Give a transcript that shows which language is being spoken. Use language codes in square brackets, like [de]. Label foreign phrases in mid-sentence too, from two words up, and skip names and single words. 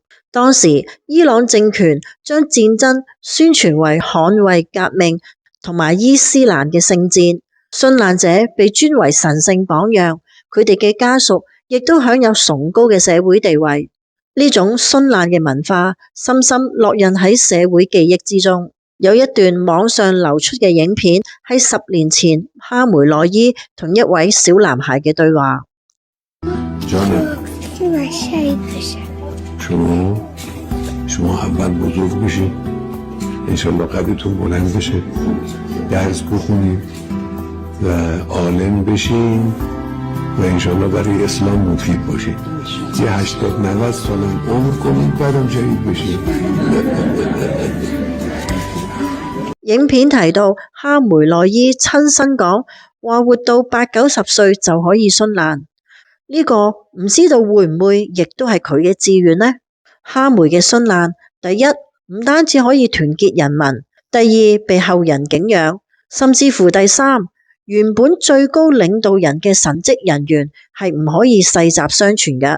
[yue] 當時伊朗政權將戰爭宣傳為捍衛革命同埋伊斯蘭嘅聖戰，殉難者被尊為神聖榜樣，佢哋嘅家屬亦都享有崇高嘅社會地位。呢種殉難嘅文化深深烙印喺社會記憶之中。有一段網上流出嘅影片，係10年前哈梅內伊同一位小男孩嘅對話。 [fa] شما اول بزرگ بشید انشالله قدرتون بلند بشه درس بخونید و عالم بشین و انشالله برای اسلام مفید باشید یه 80-90 سالم عمر کنید بعدم شهید بشید [yue] 影片提到哈梅內伊親身講話，活到80-90歲就可以殉難。呢個唔知道會唔會亦都係佢嘅志願呢？哈梅嘅殉難，第一唔單止可以團結人民，第二被後人敬仰，甚至乎第三，原本最高領導人嘅神職人員係唔可以世襲相傳嘅。